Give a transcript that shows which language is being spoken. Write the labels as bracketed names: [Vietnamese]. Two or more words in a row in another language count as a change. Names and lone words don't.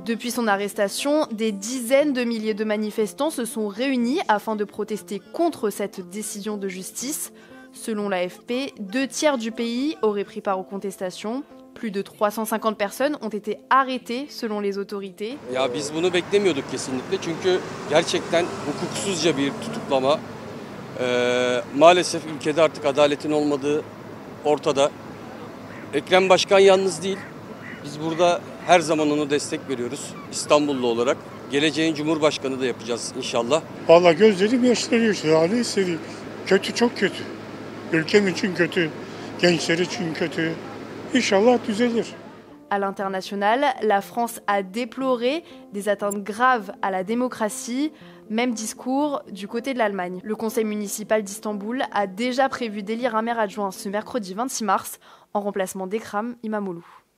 [French] Depuis son arrestation, des dizaines de milliers de manifestants se sont réunis afin de protester contre cette décision de justice. Selon l'AFP, 2/3 du pays auraient pris part aux contestations. Plus de 350 personnes ont été arrêtées selon les autorités. [Turkish] Ya biz bunu beklemiyorduk kesinlikle çünkü gerçekten hukuksuzca bir tutuklama. Maalesef ülkede artık adaletin olmadığı ortada. Ekrem Başkan yalnız değil. Biz burada her zaman ona destek veriyoruz İstanbullu olarak. Geleceğin Cumhurbaşkanı da yapacağız inşallah. Vallahi gözlerim yaşlarıyor şu hali hissediyorum. Kötü, çok kötü. Ülkem için kötü, gençler için kötü. İnşallah düzelir. [French] À l'international, la France a déploré des atteintes graves à la démocratie. Même discours du côté de l'Allemagne. Le conseil municipal d'Istanbul a déjà prévu d'élire un maire adjoint ce mercredi 26 mars en remplacement d'Ekrem İmamoğlu.